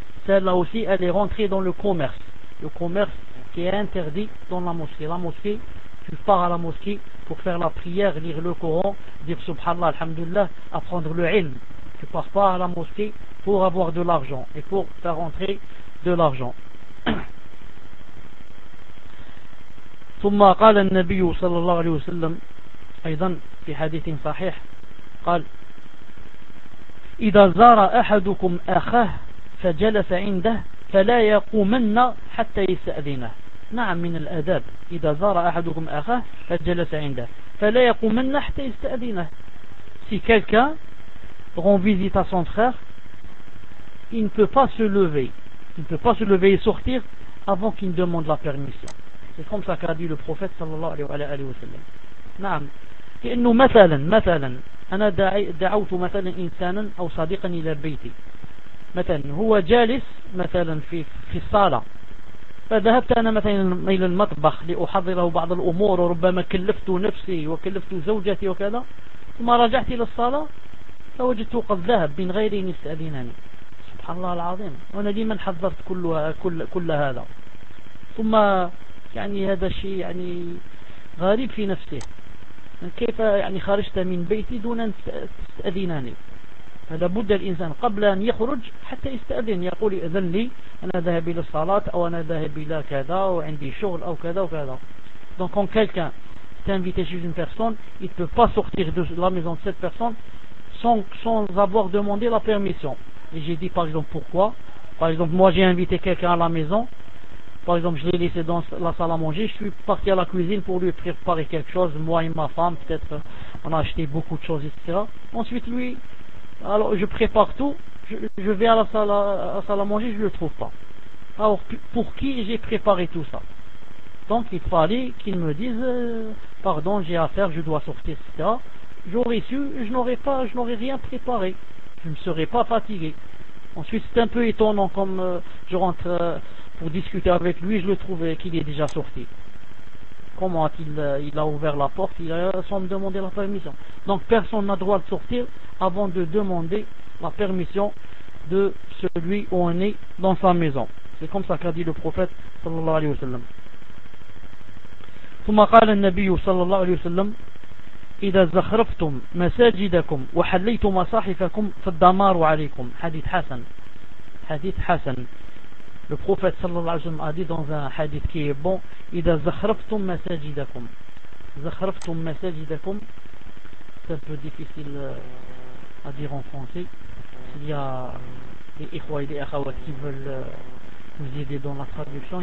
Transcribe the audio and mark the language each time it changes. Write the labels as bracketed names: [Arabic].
[French] Celle-là aussi, elle est rentrée dans le commerce qui est interdit dans la mosquée. La mosquée, tu pars à la mosquée pour faire la prière, lire le Coran, dire subhanallah, alhamdulillah, apprendre le ilm. Tu ne pars pas à la mosquée pour avoir de l'argent et pour faire rentrer de l'argent. [Arabic] ثم قال النبي صلى الله عليه وسلم ايضا في حديث صحيح قال اذا زار احدكم اخاه فجلس عنده فلا يقومن حتى يستاذنه. نعم من الاداب اذا زار احدكم اخاه فجلس عنده فلا يقومن حتى يستاذنه. [French] Si quelqu'un rend visite à son frère, il ne peut pas se lever. Il ne peut pas se lever et sortir avant qu'il ne demande la permission. C'est comme ça qu'a dit le prophète sallallahu alayhi wa sallam. [Arabic] Naam. [French] Et nous, [Arabic] mathalan, ana da'outu mathalan insanan ou sadiqan ila bayti. Mathalan, huwa jalis mathalan fi sala. فذهبت أنا مثلاً إلى المطبخ لأحضره بعض الأمور وربما كلفت نفسي وكلفت زوجتي وكذا، ثم رجعت إلى الصالة فوجدت قد ذهب من غير أن يستأذنني. سبحان الله العظيم، وأنا ديما حضرت كل هذا، ثم يعني هذا الشيء يعني غريب في نفسه، كيف يعني خرجت من بيتي دون أن تستأذنني؟ فلابد الإنسان قبل أن يخرج حتى يستأذن، يقول إذن لي أنا ذهب إلى الصلاة أو أنا ذهب إلى كذا وعندي شغل أو كذا وكذا. [French] Donc quand quelqu'un t'invite chez une personne, il ne peut pas sortir de la maison de cette personne sans avoir demandé la permission. Et j'ai dit par exemple pourquoi. Par exemple moi j'ai invité quelqu'un à la maison, par exemple je l'ai laissé dans la salle à manger, je suis parti à la cuisine pour lui préparer quelque chose, moi et ma femme, peut-être on a acheté beaucoup de choses etc. Ensuite lui, alors je prépare tout, je vais à la salle à manger, je ne le trouve pas. Alors pour qui j'ai préparé tout ça? Donc il fallait qu'il me dise pardon, j'ai affaire, je dois sortir etc. J'aurais su, je n'aurais rien préparé, je ne serais pas fatigué. Ensuite c'est un peu étonnant, comme je rentre pour discuter avec lui, je le trouve qu'il est déjà sorti. Comment il a ouvert la porte sans me demander la permission? Donc personne n'a droit de sortir avant de demander la permission de celui où on est dans sa maison. C'est comme ça qu'a dit le prophète sallallahu alayhi wa sallam. [Arabic] ثم قال النبي صلى الله عليه وسلم إذا زخرفتم مساجدكم وحليتم مصاحفكم فالدمار عليكم. حديث حسن. حديث حسن. [French] Le prophète صلى الله عليه وسلم a dit dans un hadith qui est bon, [Arabic] إذا زخرفتم مساجدكم. زخرفتم مساجدكم, [French] c'est un peu difficile à dire en français. Il y a des ikhwa et des akhawat qui veulent vous aider dans la traduction.